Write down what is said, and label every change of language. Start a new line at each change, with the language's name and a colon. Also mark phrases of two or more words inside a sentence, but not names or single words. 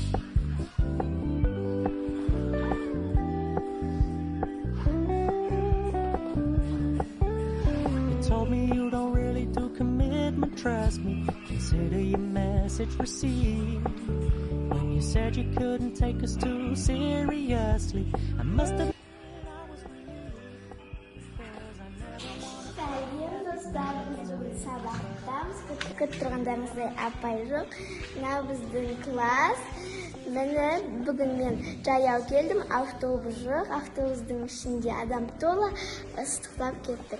English: You told me you don't really do commitment, trust me, consider your message received. When you said you couldn't take us too seriously, I must have.
Kazakh: Күтіп тұрғандарыңыздай апай жоқ. Мынау біздің класс. Міне бүгін мен жаяу келдім, автобус жоқ. Автобустың ішінде адам толы, ыстықтап кеттік.